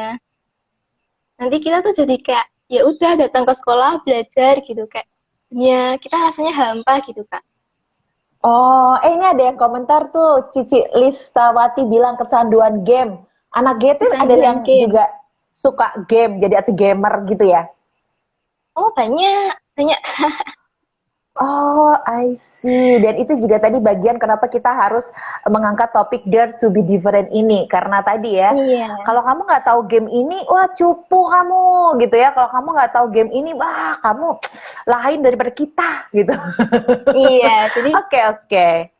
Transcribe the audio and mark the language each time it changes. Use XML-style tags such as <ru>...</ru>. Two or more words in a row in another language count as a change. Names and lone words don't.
<id>Nanti kita tuh jadi kayak ya udah datang ke sekolah belajar gitu kayak dunia kita rasanya hampa gitu Kak. Oh, ini ada yang komentar tuh, Cici Listawati bilang kecanduan game. Anak GT ada Kecanduan yang game. juga suka game, jadi atau gamer gitu ya? Oh banyak, banyak.</id> <en>Oh, I see.</en> <id>Dan itu juga tadi bagian kenapa kita harus mengangkat topik Dare to be Different ini. Karena tadi ya, Iya, kalau kamu nggak tahu game ini, wah cupu kamu gitu ya. Kalau kamu nggak tahu game ini, wah kamu lain daripada kita gitu. iya. Jadi Oke.</id>